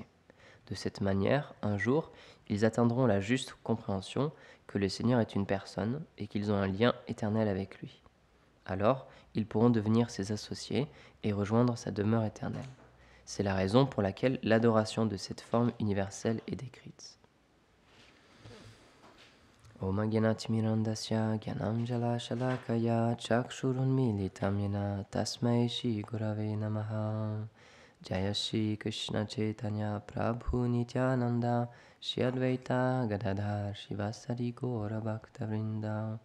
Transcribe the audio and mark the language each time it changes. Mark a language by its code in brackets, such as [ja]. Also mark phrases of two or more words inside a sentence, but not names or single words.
[fr] De cette manière, un jour, ils atteindront la juste compréhension que le Seigneur est une personne et qu'ils ont un lien éternel avec lui. Alors, ils pourront devenir ses associés et rejoindre sa demeure éternelle. C'est la raison pour laquelle l'adoration de cette forme universelle est décrite. [sa] ॐ अज्ञानतिमिरान्धस्य ज्ञानं जल शलाकया चक्षुरुन्मीलितं येन तस्मै श्री गुरवे नमः. [bn] জয় শ্রী কৃষ্ণ চৈতন্য প্রভু নিত্যানন্দ শ্রী অদ্বৈত গদাধর শিবাসারি গৌর ভক্তবৃন্দ.